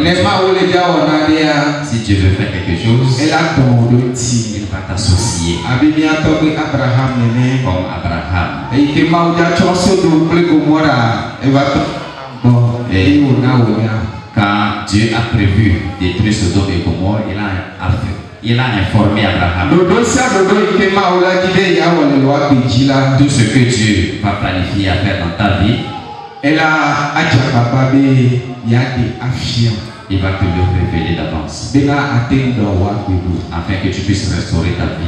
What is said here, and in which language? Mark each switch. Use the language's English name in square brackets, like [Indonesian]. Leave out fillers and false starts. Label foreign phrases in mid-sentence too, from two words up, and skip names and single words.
[French] Le Dieu, [Ewe] Mawu le dza wɔna ɖea. [French] si Dieu veut faire quelque chose, [Ewe] Ela dɔn wo ɖo ŋuti. [French] il va t'associer [Ewe] Abe míatɔ be Abraham nene. [French] comme Abraham. [Ewe] Eyi ke Mawu dza tsɔ Sodom kple Gomora eva tɔ gbɔ eye wòna wònya. [French] Quand Dieu a prévu détruire Sodome et Gomorrhe, il a informé Abraham. Tout ce que Dieu va planifier à faire dans ta vie, il va te le révéler d'avance, afin que tu puisses restaurer ta vie.